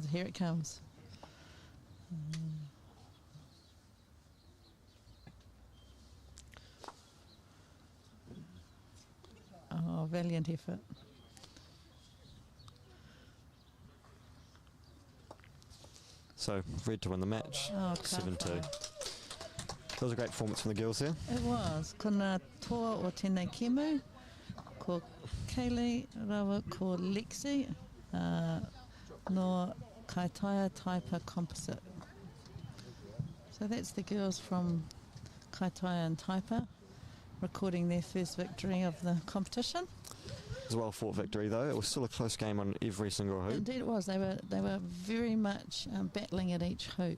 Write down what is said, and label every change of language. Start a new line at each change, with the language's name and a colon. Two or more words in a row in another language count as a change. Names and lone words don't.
English: Here it comes. Oh, valiant effort. So red to win the match, Oh, 7-2. That was a great performance from the girls there. It was.
Māori: Ko ngā toa o tēnei kemu, ko Kaylee rawa, ko Lexi, no Kaitaia Taipa Composite.
English: So that's the girls from Kaitaia and Taipa recording their first victory of the competition. It was a well-fought victory, though. It was still a close game on every single hoop. Indeed it was. They were very much battling at each hoop.